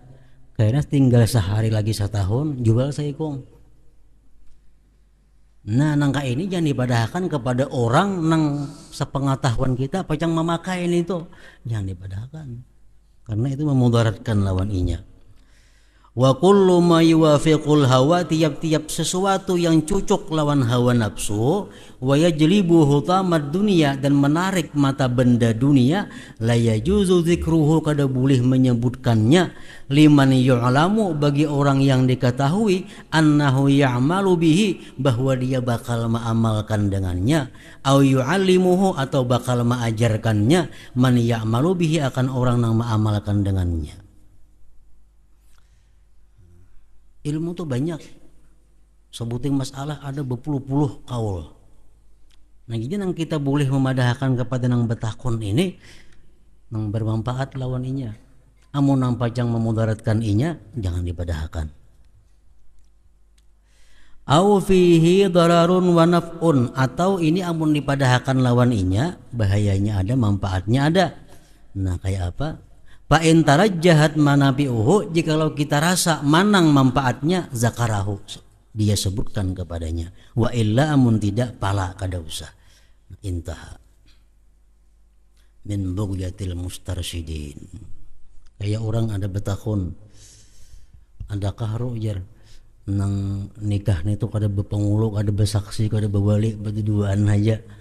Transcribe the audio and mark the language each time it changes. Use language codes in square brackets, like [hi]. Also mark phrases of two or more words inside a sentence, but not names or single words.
[bjn] Kayaknya tinggal sehari lagi setahun jual seikung. Nah, nangka ini jangan dipadahkan kepada orang nang sepengetahuan kita apa yang memakai ini itu. Jangan dipadahkan. Karena itu memudaratkan lawan inya. [ar] وكل ما يوافق الهوى, [bjn] tiap-tiap sesuatu yang cocok lawan hawa nafsu, [ar] ويجلب حطام الدنيا, [bjn] dan menarik mata benda dunia, [ar] لا يجوز ذكره, [bjn] kada boleh menyebutkannya, [ar] لمن يعلم, [id] bagi orang yang diketahui, [ar] أنه يعمل به, [bjn] bahwa dia bakal mengamalkan dengannya, [ar] أو يعلمه, [bjn] atau bakal mengajarkannya, [ar] من يعمل به, [id] akan orang yang mengamalkan dengannya. Ilmu tuh banyak, sebutin masalah ada berpuluh-puluh kaul. [bjn] Nah jadi nang kita boleh memadahkan kepada nang betakun ini nang bermanfaat lawan inya. Amun nampak yang memudaratkan inya jangan dipadahkan. [ar] أو فيه ضرر ونفع, [bjn] atau ini amun dipadahkan lawan inya bahayanya ada, manfaatnya ada. Nah kayak apa? [ar] فإن ترجحت منافعه, [bjn] jikalau kita rasa manang manfaatnya, zakarahu, dia sebutkan kepadanya. [ar] وإلا, [bjn] amun tidak, pala kada usah. [ar] انتهى من بغية المسترشدين. [bjn] Kayak orang ada betakun, ada kahru jar nang nikah itu kada bepengulu, kada besaksi, kada bebalik, berduaan aja.